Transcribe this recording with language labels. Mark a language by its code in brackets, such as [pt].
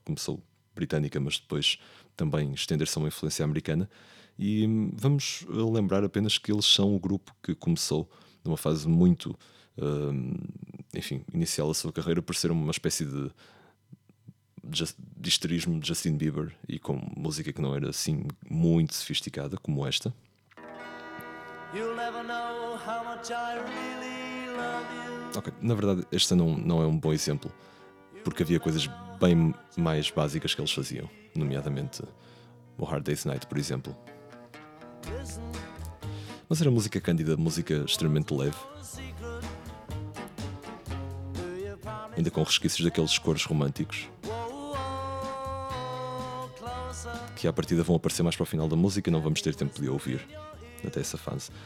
[pt] Começou britânica, mas depois também estender-se a uma influência americana, e vamos lembrar apenas que eles são o grupo que começou numa fase muito inicial a sua carreira, por ser uma espécie de histerismo de Justin Bieber, e com música que não era assim muito sofisticada como esta. [en] You'll never know how much I really love you. [pt] Okay, na verdade esta não é um bom exemplo, porque havia coisas bem mais básicas que eles faziam, nomeadamente o Hard Day's Night, por exemplo. Mas era música cândida, música extremamente leve, ainda com resquícios daqueles cores românticos que à partida vão aparecer mais para o final da música e não vamos ter tempo de ouvir até essa fase.